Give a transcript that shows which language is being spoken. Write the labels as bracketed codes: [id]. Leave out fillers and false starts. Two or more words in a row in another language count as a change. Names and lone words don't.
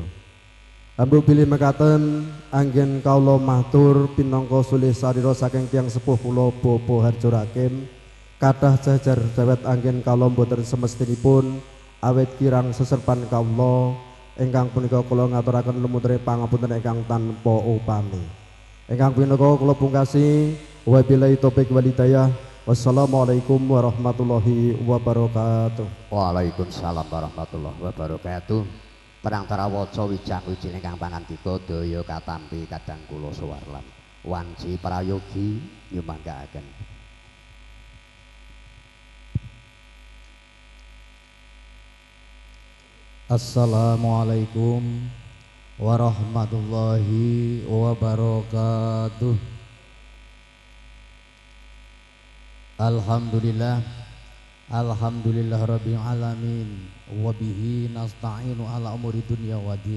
[jv] Ambu bilih mekaten anggen kawula matur pinangka sulih sarira saking tiyang sepuh kula Bapa Harjo Rakim kathah jajar dawet anggen kawula boten semestinipun awit kirang seserpan kawula ingkang punika kula ngaturaken lumutring pangapunten ingkang tanpa upami. Ingkang punika kula pungkasi [ar] وبالله التوفيق والهداية. والسلام عليكم ورحمة الله وبركاته. وعليكم السلام ورحمة الله وبركاته. [jv] Perang tarawaca wijang wijine kang pangandika daya katampi kadang kula suwarlan. Wanci prayogi nyumanggaaken. [ar] السلام عليكم ورحمة الله وبركاته. الحمد لله رب العالمين وبه نستعين على أمور الدنيا والدين.